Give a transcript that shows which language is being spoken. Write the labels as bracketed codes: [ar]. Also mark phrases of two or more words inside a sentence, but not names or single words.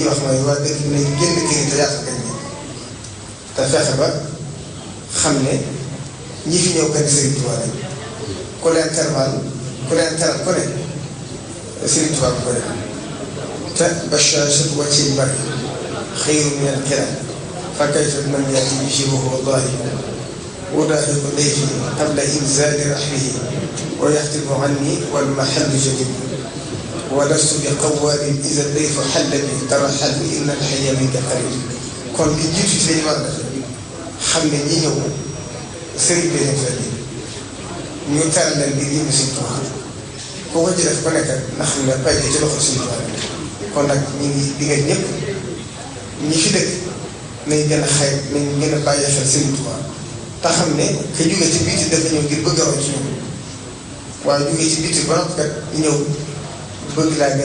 [wo] wax mooy waa dëkk bi nañ génn kër te yaatal kañ te fexe ba xam ne ñi fi ñëw kat Sëriñ Tuubaa lañ ku leen teral ku ne Sëriñ Tuubaa bu ko def te [ar] بشاشة الوجه المرء خير من القرى فكيف بمن يأتي به وهو ضاحك أدافق ضيفي قبل إنزال رحله ويختم عني والمحل جديد ولست بقوال إذا الضيف حل بي ترحل إن الحي منك قريب [wo] kon li jiitu ci lañu war a def xam ne ñi ñëw sëriñ bi leen fekk ñu teral leen ngir yëngu Sëriñ Tuubaa koo ko ci def ko nekk na xam ne pay ci loxo Sëriñ Tuubaa kon nag ñu ngi digal ñëpp ñi fi dëkk nañ gën a xay nañ gën a bàyyi xel Sëriñ Tuubaa te xam ne ka jóge ci biti dafa ñëw ngir bëgg a roy ci ñoom waaye jóge ci biti ba noppi kat ñëw bëgg laa gën